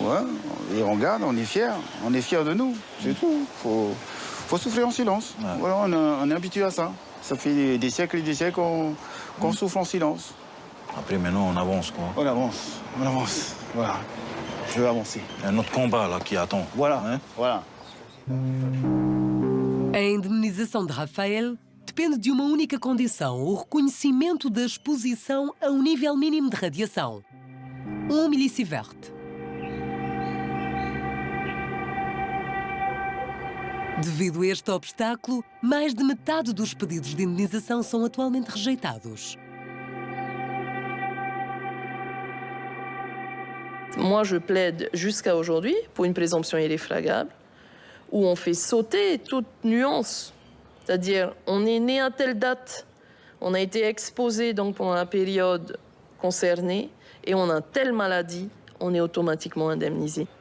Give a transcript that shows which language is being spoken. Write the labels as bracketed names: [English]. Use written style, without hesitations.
[French] Ouais, et on garde, on est fiers de nous, c'est tout. Faut souffrir en silence. Ouais. Voilà, on est habitué à ça. Ça fait des siècles et des siècles qu'on souffre en silence. Après, maintenant, on avance, quoi. On avance. Voilà. Je veux avancer. Il y a un autre combat, là, qui attend. Voilà, hein? Voilà. [Portuguese] A indemnização de Rafael depende de uma única condição: o reconhecimento da exposição a um nível mínimo de radiação. 1 milisievert. Devido a este obstáculo, mais de metade dos pedidos de indenização são atualmente rejeitados. [French] Moi, je plaide jusqu'à aujourd'hui pour une présomption irréfragable où on fait sauter toute nuance. C'est-à-dire, on est né à telle date, on a été exposé donc pendant la période concernée et on a telle maladie, on est automatiquement indemnisé.